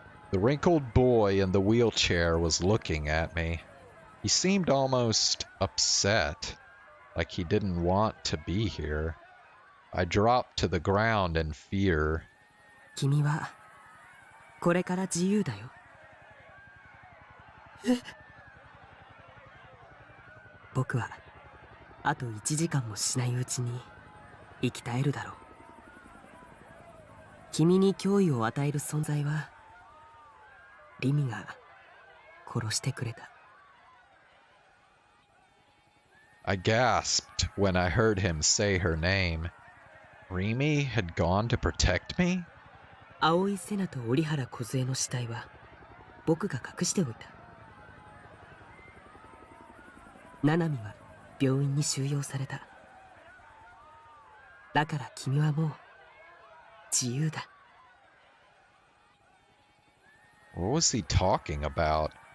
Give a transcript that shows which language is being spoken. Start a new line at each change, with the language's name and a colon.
English: The wrinkled boy in the wheelchair was looking at me. He seemed almost upset, like he didn't want to be here. I dropped to the ground in fear.
Japanese: 君はこれから自由だよ。僕はあと1時間もしないうちに生き絶えるだろう。君に脅威を与える存在はリミが殺してくれた。
English: I gasped when I heard him say her name. Rimi had gone to protect me?
Japanese: 青井瀬名と折原梢の死体は僕が隠しておいた。七海は病院に収容された。だから君はもう自由だ。
English: What was he talking about?